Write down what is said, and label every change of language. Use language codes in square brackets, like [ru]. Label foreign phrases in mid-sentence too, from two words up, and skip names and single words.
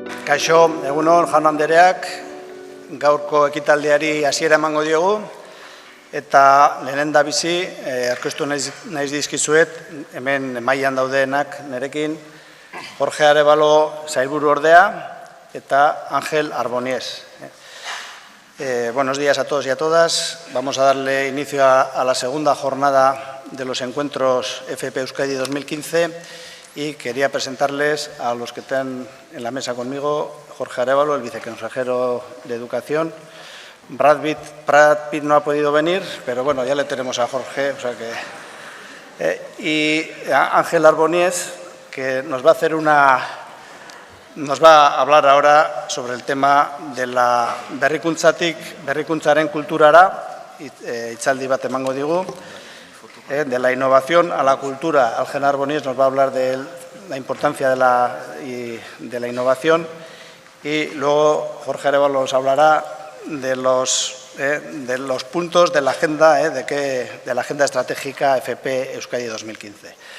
[eu] Kaixo, egunon, jaun andreak, gaurko ekitaldiari hasiera emango diogu, eta lehenendabizi, aurkeztu naiz dizkizuet, hemen mailan daudeenak nerekin, Jorge Arévalo sailburu ordea eta Ángel Arboniez. [es] Buenos días a todos y a todas. Vamos a darle inicio a la segunda jornada de los encuentros FP Euskadi 2015 y quería presentarles a los que están en la mesa conmigo: Jorge Arévalo, el viceconsejero de Educación. Brad Pitt no ha podido venir, pero bueno, ya le tenemos a Jorge, o sea que... y a Ángel Arboniez, que nos va a hablar ahora sobre el tema de la [eu] berrikuntzaren kulturara, hitzaldi bat emango digu, [es] de la innovación a la cultura. Ángel Arboniez nos va a hablar de la importancia de la innovación, y luego Jorge Arévalo nos hablará de los puntos de la agenda, de la agenda estratégica FP Euskadi 2015.